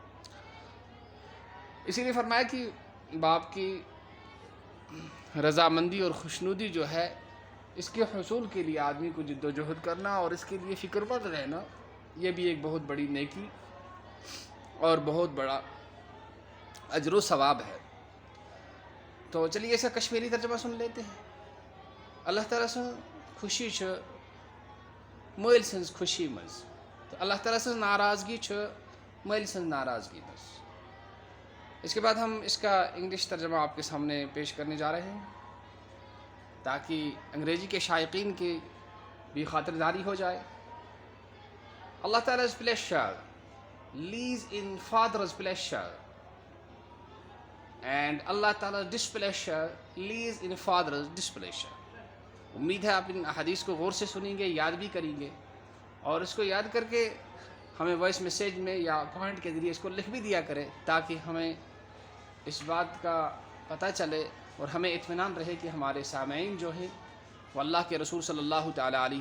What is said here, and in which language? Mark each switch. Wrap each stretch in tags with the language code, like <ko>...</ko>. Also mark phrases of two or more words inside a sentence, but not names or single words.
<ur>اسی لیے فرمایا کہ باپ کی رضامندی اور خوشنودی جو ہے، اس کے حصول کے لیے آدمی کو جد و جہد کرنا اور اس کے لیے فکر مند رہنا، یہ بھی ایک بہت بڑی نیکی اور بہت بڑا اجر و ثواب ہے۔ تو چلیے اس کا کشمیری ترجمہ سن لیتے ہیں۔</ur> <ks>اللہ تعالیٰ سے خوشی مٲلۍ سٕنٛز خوشی منٛز، تو اللہ تعالیٰ سٕنٛز ناراضگی مٲلۍ سٕنٛز ناراضگی منٛز۔</ks> <ur>اس کے بعد ہم اس کا انگلش ترجمہ آپ کے سامنے پیش کرنے جا رہے ہیں تاکہ انگریزی کے شائقین کی بھی خاطرداری ہو جائے۔</ur> <en>اللہ تعالیٰ's pleasure lies in father's pleasure and اللہ تعالیٰ's displeasure lies in father's displeasure۔</en> <ur>امید ہے آپ ان احادیث کو غور سے سنیں گے، یاد بھی کریں گے اور اس کو یاد کر کے ہمیں وائس میسیج میں یا کمنٹ کے ذریعے اس کو لکھ بھی دیا کریں تاکہ ہمیں اس بات کا پتہ چلے اور ہمیں اطمینان رہے کہ ہمارے سامعین جو ہیں وہ اللہ کے رسول</ur> <ar>صلی اللہ تعالیٰ علیہ</ar>